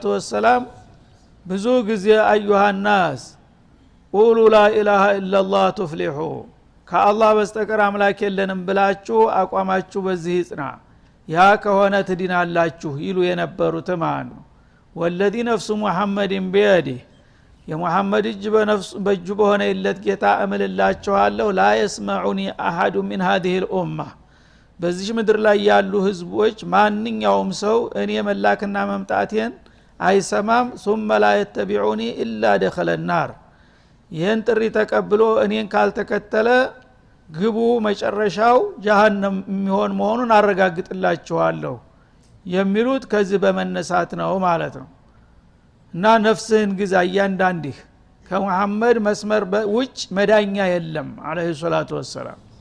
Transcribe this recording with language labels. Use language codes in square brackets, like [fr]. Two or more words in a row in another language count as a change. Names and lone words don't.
[am] ወሰለም ብዙ ጊዜ [ar] أيها الناس قولوا لا إله إلا الله تفلحوا [am] ከአላህ በስተቀር አምላክ የለንም ብላችሁ አቋማችሁ በዚህ ይጽና ያ ከሆነ ትድናላችሁ ይሉ የነበሩት ማለት ነው [ar] والذي نفس محمد بيده [am] የሙሐመድ እጅ በእጁ በሆነ ይለት ጌታ እምልላችኋለሁ [ar] لا يسمعني أحد من هذه الأمة [am] በዚህ ምድር ላይ ያሉ ህዝቦች ማንኛውም ሰው እኔ መላክና መምጣቴን አይሰማም [ar] ثم لا يتبعوني الا دخل النار [am] ይህን ጥሪ ተቀብሎ እኔን ካልተከተለ ግቡ መጨረሻው ጀሃነም የሚሆን መሆኑን አረጋግጥላችኋለሁ የሚሉት ከዚህ በመነሳት ነው ማለት ነው እና ነፍስህን ግዛ እያንዳንዲህ ከሙሐመድ መስመር ውጭ መዳኛ የለም [ar] عليه الصلاة والسلام